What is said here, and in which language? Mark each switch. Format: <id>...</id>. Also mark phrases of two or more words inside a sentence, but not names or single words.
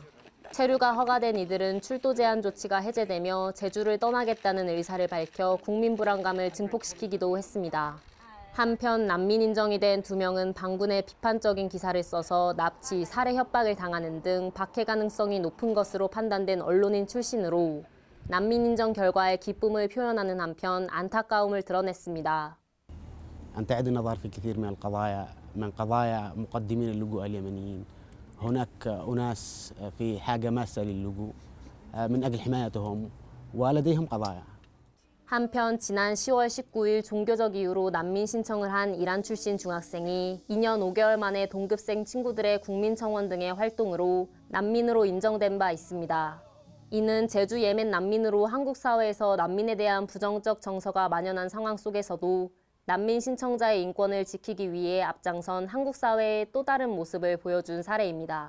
<ko>체류가 허가된 이들은 출도 제한 조치가 해제되며 제주를 떠나겠다는 의사를 밝혀 국민 불안감을 증폭시키기도 했습니다. 한편 난민 인정이 된 2명은 방군의 비판적인 기사를 써서 납치, 살해 협박을 당하는 등 박해 가능성이 높은 것으로 판단된 언론인 출신으로 난민 인정 결과에 기쁨을 표현하는 한편 안타까움을 드러냈습니다.</ko> <ar>أنت نظر في كثير من قضايا مقدمين اللجوء اليمنيين هناك أناس في حاجة ماسة للجوء من أجل حمايتهم ولديهم قضايا.</ar> <ko>한편 지난 10월 19일 종교적 이유로 난민 신청을 한 이란 출신 중학생이 2년 5개월 만에 동급생 친구들의 국민청원 등의 활동으로 난민으로 인정된 바 있습니다. 이는 제주 예멘 난민으로 한국 사회에서 난민에 대한 부정적 정서가 만연한 상황 속에서도 난민 신청자의 인권을 지키기 위해 앞장선 한국 사회의 또 다른 모습을 보여준 사례입니다.</ko>